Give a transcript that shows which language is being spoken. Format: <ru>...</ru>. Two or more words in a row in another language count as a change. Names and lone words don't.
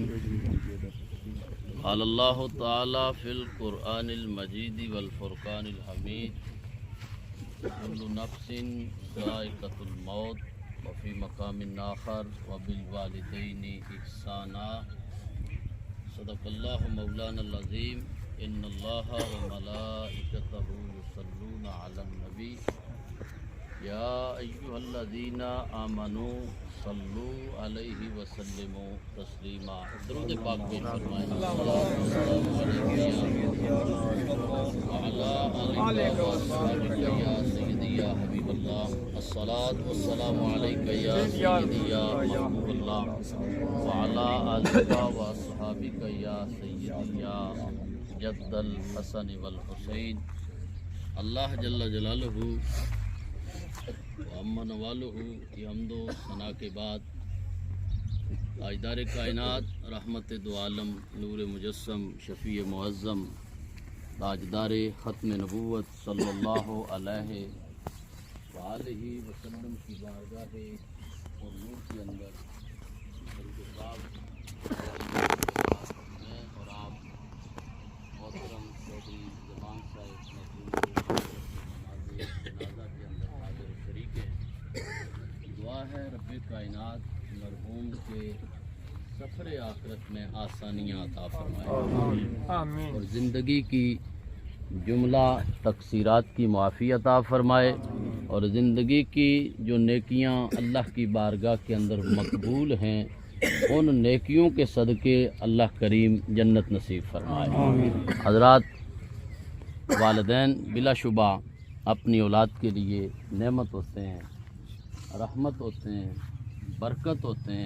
<ar>قال الله تعالى في القرآن المجيد والفرقان الحميد، كل نفس ذائقة الموت وفي مقام آخر وبالوالدين إحسانا. صدق الله مولانا العظيم. إن الله وملائكته يصلون على النبي يا أيها الذين آمنوا صلوا عليه وسلموا تسليما.</ar> <ur>درود پاک پیش فرمائیں.</ur> <ar>على آلك وأصحابك يا سيدي يا حبيب الله, الصلاة والسلام عليك يا سيدي يا محبوب الله، وعلى آلك وأصحابك يا سيدي يا جد الحسن والحسين.</ar> <ur>अल्लाह</ur> <ar>جل جلاله وعم نواله</ar> <ur>کی حمد و ثنا کے بعد تاجدار کائنات، رحمت دو عالم، نور مجسم، شفیع معظم، تاجدار ختم نبوت</ur> <ar>صلی اللہ علیہ وآلہ وسلم</ar> <ur>کی بارگاہ اور نور کے اندر میں اور آپ محترم چوہدری زمان صاحب جنازہ کے اندر حاضر شریک ہیں. دعا ہے رب کائنات مرحوم کے سفر آخرت میں آسانیاں عطا فرمائے اور زندگی کی جملہ تقصیرات کی معافی عطا فرمائے اور زندگی کی جو نیکیاں اللہ کی بارگاہ کے اندر مقبول ہیں ان نیکیوں کے صدقے اللہ کریم جنت نصیب فرمائے۔ حضرات، والدین بلا شبہ اپنی اولاد کے لیے نعمت ہوتے ہیں، رحمت ہوتے ہیں، برکت ہوتے ہیں۔</ur>